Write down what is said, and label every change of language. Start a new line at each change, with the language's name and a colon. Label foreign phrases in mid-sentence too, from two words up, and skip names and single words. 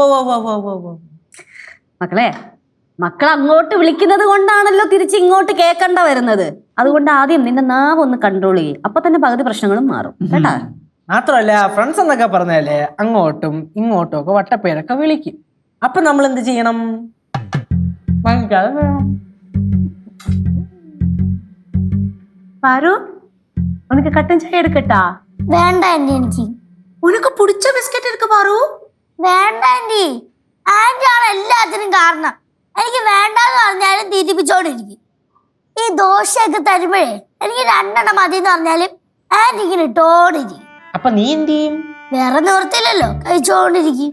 Malayalam: മക്കളെ, മക്കൾ അങ്ങോട്ട് വിളിക്കുന്നത് കൊണ്ടാണല്ലോ തിരിച്ച് ഇങ്ങോട്ട് കേൾക്കണ്ട വരുന്നത്. അതുകൊണ്ട് ആദ്യം നിന്റെ നാവ് ഒന്ന് കൺട്രോൾ ചെയ്യും. അപ്പൊ തന്നെ പകുതി പ്രശ്നങ്ങളും മാറും കേട്ടാ. മാത്രമല്ല ഫ്രണ്ട്സ് എന്നൊക്കെ പറഞ്ഞാലേ അങ്ങോട്ടും ഇങ്ങോട്ടും ഒക്കെ വട്ടപ്പേരൊക്കെ വിളിക്കും. അപ്പൊ നമ്മൾ എന്ത് ചെയ്യണം?
Tamil: பாரு, உனக்கு கட்டன் சாய் எடுக்கட்டா?
Malayalam: വേണ്ട ആന്റി, എനിക്ക്
Tamil: உனக்கு பிடிச்ச பிஸ்கட் இருக்கு பாரு.
Malayalam: വേണ്ട ആന്റി. ആന്റി ആണ് എല്ലാത്തിനും കാരണം. എനിക്ക് വേണ്ടെന്ന് പറഞ്ഞാലും തീറ്റിപ്പിച്ചോണ്ടിരിക്കും. ഈ ദോശയൊക്കെ തരുമ്പോഴേ എനിക്ക് 2 എണ്ണം മതി എന്ന് പറഞ്ഞാലും ആന്റി ഇങ്ങനെ ഇട്ടോണ്ടിരിക്കും. അപ്പൊ നീ എന്ത് ചെയ്യും? വേറെ നിവർത്തില്ലല്ലോ, കഴിച്ചോണ്ടിരിക്കും.